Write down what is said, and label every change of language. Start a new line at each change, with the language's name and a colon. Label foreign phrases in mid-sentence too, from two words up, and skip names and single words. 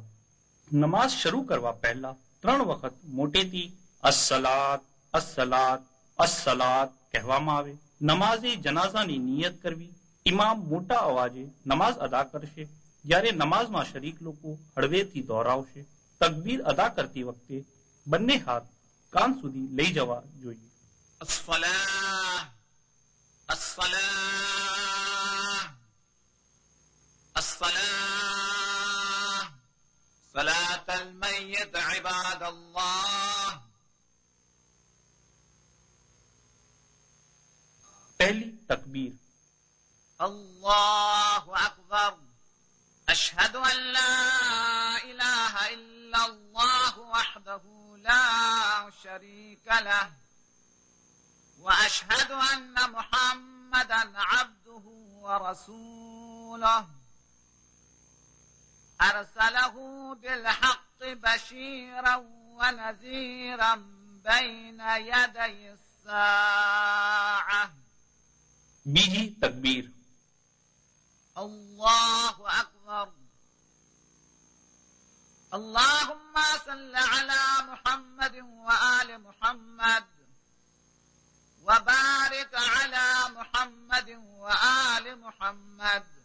Gujarati: નમાઝ શરૂ કરવા પહેલા 3 વખત મોટેથી
Arabic: الصلاة الصلاة الصلاة
Gujarati: કહેવામાં આવે. નમાઝે જનાઝાની નિયત કરવી. ઇમામ મોટા અવાજે નમાઝ અદા કરશે જ્યારે નમાઝમાં શરીક લોકો હળવેથી દોહરાવશે. તકબીર અદા કરતી વખતે બંને હાથ કાન સુધી લઈ જવા જોઈએ.
Arabic: الصلاة الصلاة الصلاة صلاة الميت عباد الله.
Gujarati: પહેલી તકબીર.
Arabic: الله أكبر. أشهد أن لا إله إلا الله وحده لا شريك له وأشهد أن محمدا عبده ورسوله أرسله بالحق بشيرا ونذيرا بين يدي الساعة.
Gujarati: બીજી તકબીર.
Arabic: الله أكبر. اللهم صل على محمد وآل محمد وبارك على محمد وآل محمد